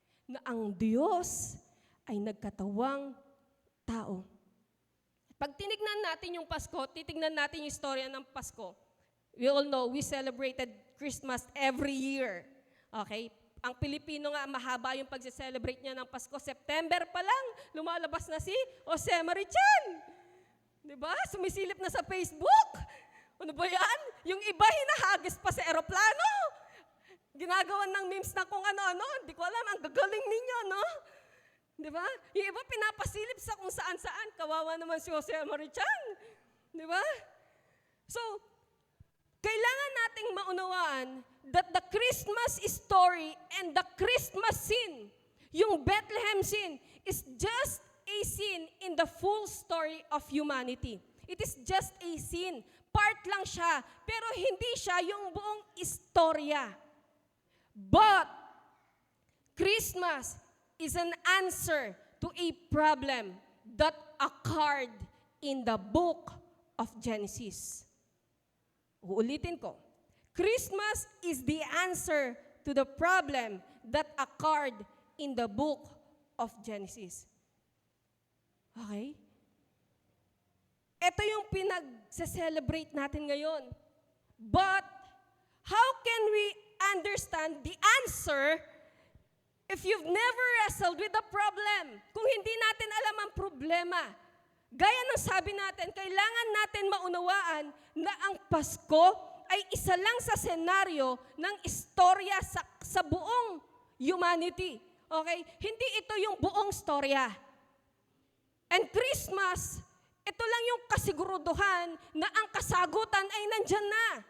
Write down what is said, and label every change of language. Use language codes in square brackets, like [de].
[tl] Na ang Diyos ay nagkatawang tao. Pag tinignan natin yung Pasko, titignan natin yung istorya ng Pasko. [en] We all know, we celebrated Christmas every year. Okay? [tl] Ang Pilipino nga, mahaba yung pagse-celebrate niya ng Pasko. September pa lang, lumalabas na si Jose Marichan. Diba? Sumisilip na sa Facebook. Ano ba yan? Yung iba hinahagis pa sa eroplano. Ginagawan ng memes na kung ano-ano. Hindi ko alam, ang gagaling ninyo, no? Diba? Yung iba pinapasilip sa kung saan-saan. Kawawa naman si Jose Marichan. Diba? So, kailangan nating maunawaan [en] that the Christmas story and the Christmas scene, [tl] yung Bethlehem scene, [en] is just a scene in the full story of humanity. It is just a scene. [tl] Part lang siya, pero hindi siya yung buong istorya. [en] But, Christmas is an answer to a problem that occurred in the book of Genesis. [tl] Uulitin ko. [en] Christmas is the answer to the problem that occurred in the book of Genesis. Okay? [tl] Ito yung pinag-celebrate natin ngayon. [en] But, how can we understand the answer if you've never wrestled with the problem? [tl] Kung hindi natin alam ang problema. Gaya ng sabi natin, kailangan natin maunawaan na ang Pasko ay isa lang sa senaryo ng istorya sa buong humanity. Okay? Hindi ito yung buong storya. And Christmas, ito lang yung kasiguruduhan na ang kasagutan ay nandyan na.